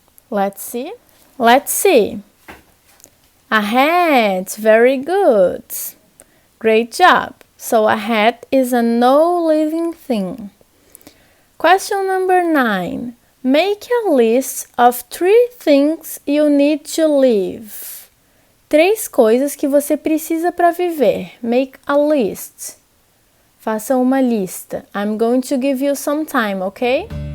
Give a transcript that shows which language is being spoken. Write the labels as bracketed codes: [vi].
[en] Let's see. Let's see. A hat. Very good. Great job. So a hat is a no living thing. Question number 9. Make a list of 3 things you need to live. [pt] 3 coisas que você precisa para viver. [en] Make a list. [pt] Faça uma lista. [en] I'm going to give you some time, okay?